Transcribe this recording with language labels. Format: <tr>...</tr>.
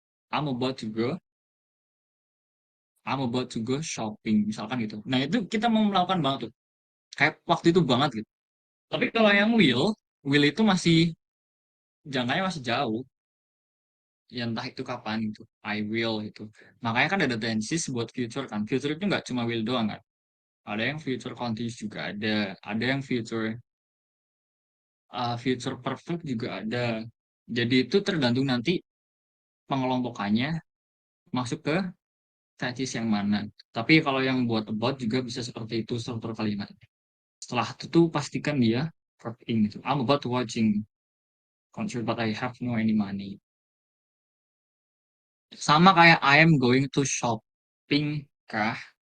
<en>I'm about to go I'm about to go shopping</en> <id>misalkan gitu. Nah itu kita mau melakukan banget tuh kayak waktu itu banget gitu. Tapi kalau yang will itu masih jangkanya masih jauh, ya entah itu kapan itu</id> <en>I will</en> <id>itu. Makanya kan ada tenses buat future kan. Future itu nggak cuma will doang kan. Ada yang future continuous juga ada yang future perfect juga ada. Jadi itu tergantung nanti pengelompokannya masuk ke tenses yang mana. Tapi kalau yang buat about juga bisa seperti itu struktur kalimat. Setelah itu tuh pastikan dia verb ing gitu.</id> <en>I'm about to watching concert but I have no any money.</en> <id>Sama kayak</id> <en>I am going to shopping kah?</en>